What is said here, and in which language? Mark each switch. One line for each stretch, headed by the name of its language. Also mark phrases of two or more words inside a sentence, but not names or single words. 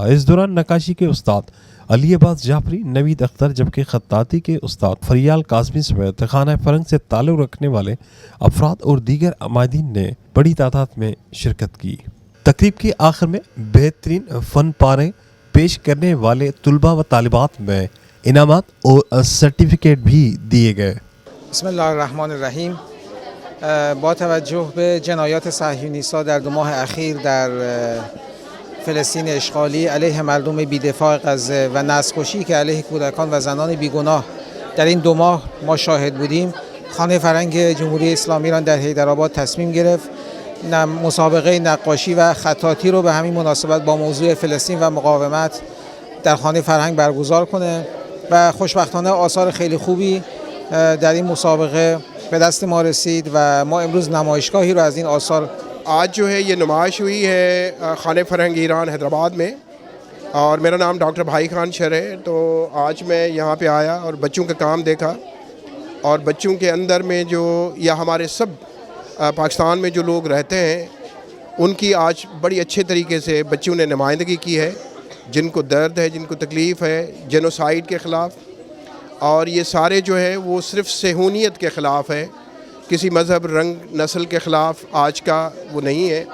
Urdu: اس دوران نقاشی کے استاد علی عباس جعفری، نوید اختر، جبکہ خطاطی کے استاد فریال کاظمی سمیت خانہ فرنگ سے تعلق رکھنے والے افراد اور دیگر عمائدین نے بڑی تعداد میں شرکت کی۔ تقریب کے آخر میں بہترین فن پارے پیش کرنے والے طلباء و طالبات میں انعامات اور سرٹیفکیٹ بھی دیے گئے۔
Arabic: بسم الله الرحمن الرحیم.
Persian: با توجه به جنایات صهیونیست‌ها در 2 ماه اخیر در فلسطین اشغالی علیه مردم بی‌دفاع غزه و نسل‌کشی که علیه کودکان و زنان بیگناه در این 2 ماه ما شاهد بودیم، خانه فرنگ جمهوری اسلامی ایران در حیدرآباد تصمیم گرفت مسابقه نقاشی و خطاطی رو به همین مناسبت با موضوع فلسطین و مقاومت در خانه فرهنگ برگزار کنه و خوشبختانه آثار خیلی خوبی در این مسابقه به دست ما رسید و ما امروز نمایشگاهی رو از این آثار
Urdu: آج جو ہے یہ نمائش ہوئی ہے خانہ فرہنگ ایران حیدرآباد میں، اور میرا نام ڈاکٹر بھائی خان شیر ہے۔ تو آج میں یہاں پہ آیا اور بچوں کا کام دیکھا، اور بچوں کے اندر میں جو یا ہمارے سب پاکستان میں جو لوگ رہتے ہیں ان کی آج بڑی اچھے طریقے سے بچوں نے نمائندگی کی ہے، جن کو درد ہے، جن کو تکلیف ہے جینوسائیڈ کے خلاف، اور یہ سارے جو ہے وہ صرف صہیونیت کے خلاف ہے، کسی مذہب، رنگ، نسل کے خلاف آج کا وہ نہیں ہے۔